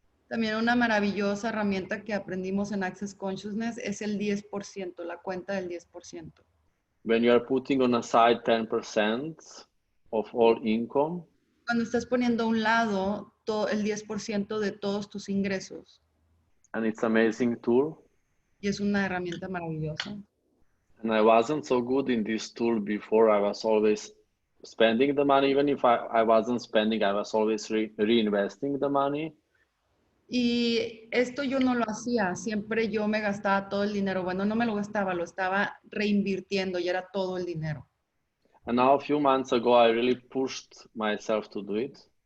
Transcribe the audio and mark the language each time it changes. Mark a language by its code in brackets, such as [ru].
[es] También una maravillosa herramienta que aprendimos en Access Consciousness es el 10%, la cuenta del 10%. [en] When you are putting on aside 10% of all income, [es] Cuando estás poniendo a un lado el 10% de todos tus ingresos, [en] and it's amazing tool. [es] y es una herramienta maravillosa. [en] And I wasn't so good in this tool before. I was always spending the money. Even if I wasn't spending, I was always reinvesting the money. [es] Y esto yo no lo hacía, siempre yo me gastaba todo el dinero. Bueno, no me lo gastaba, lo estaba reinvirtiendo y era todo el dinero. [en] And now a few months ago, I really pushed myself to do it.